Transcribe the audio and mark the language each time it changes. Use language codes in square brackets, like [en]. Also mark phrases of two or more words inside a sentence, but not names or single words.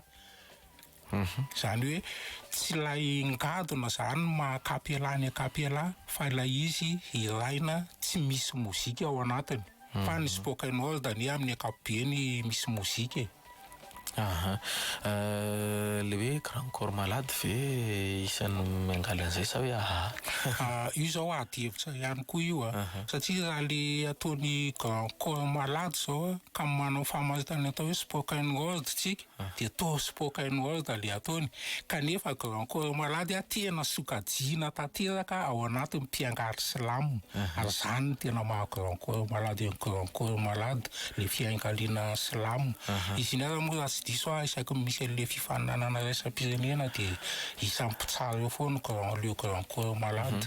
[mg] Zany hoe tsy lay ngadona zany mahakapela ny akapela fa ilay izy iraina tsy misy mozika ao anatiny fa ny [en] spoken word [mg] any amin'ny akapobeny misy mozika le hoe grand corps malade ve isan'ny mangaly an'izay sa hoe io zao adihevitra ihany koa io satria raha le ataony grand corps malade zao ka manao famaritana atao hoe [en] spoken word [mg] tsika dia atao [en] spoken word [mg] le ataony kanefa grand corps malade tena sokajiana tanteraka ao anatin'ny mpiangary slam ary zany tena maha grand corps malade grand corps malade le fiangaliana slam izy iny ara moa tsy diso isaky misy le fifaninanana raisam-pirenena dia isampitsara eo foana le grand corps malade.